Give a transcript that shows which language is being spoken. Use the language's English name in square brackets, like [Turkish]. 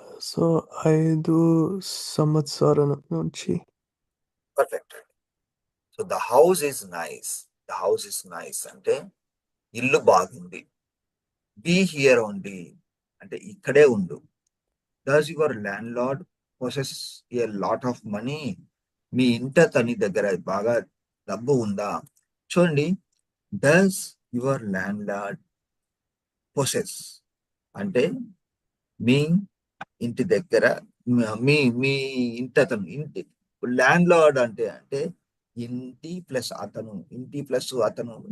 [Telugu] So 5 సంవత్సరాల నుంచి. [English] Perfect. So the house is nice. The house is nice [Telugu] అంటే ఇల్లు బాగుంది. [English] Be here only [Telugu] అంటే ఇక్కడే ఉండు. [English] Does your landlord possess a lot of money? [Telugu] మీ ఇంట తని దగ్గర బాగా డబ్బు ఉందా? చూడండి, [English] does your landlord possess [Telugu] అంటే మీ ఇంటి దగ్గర, మీ మీ ఇంటి అతను, ఇంటి ల్యాండ్ లార్డ్ అంటే అంటే ఇంటి ప్లస్ అతను, ఇంటి ప్లస్ అతను.